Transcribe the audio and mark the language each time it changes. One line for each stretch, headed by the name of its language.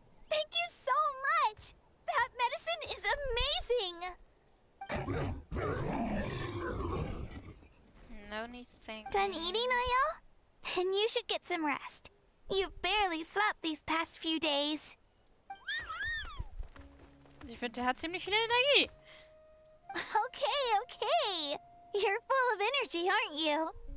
English: Thank you so much. That medicine is amazing. No need to thank Done me. eating, Ayo? Then you should get some rest. You've barely slept these past few days.
German: Ich finde, der hat ziemlich viel Energie.
English: Okay. You're full of energy, aren't you?